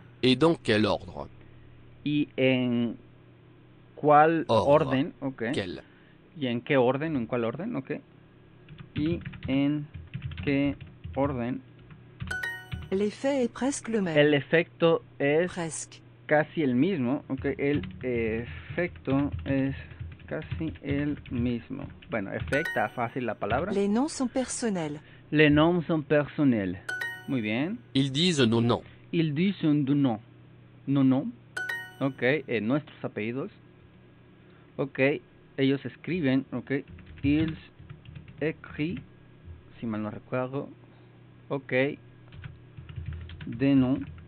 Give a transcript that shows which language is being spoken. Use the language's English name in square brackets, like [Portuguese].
[French] Et dans quel ordre? [Spanish] ¿Y en cuál [French] Ordre. [Spanish] orden? Ok. [French] Quel? [Spanish] ¿Y en qué orden? ¿En cuál orden? Ok. ¿Y en qué orden? [French] L'effet est presque le même. [Spanish] El efecto es [French] Presque. [Spanish] casi el mismo. Ok. El efecto es casi el mismo. Bueno, efecta fácil la palabra. [French] Les noms sont personnels. Les noms sont personnels. [Spanish] Muy bien. [French] Ils disent nos noms. Ils disent du nom. [Spanish] No, no. Ok. Nuestros apellidos. Ok. Ellos escriben. Ok. [French] Ils écrivent. [Spanish] Si mal no recuerdo. [French] Ok. Des noms.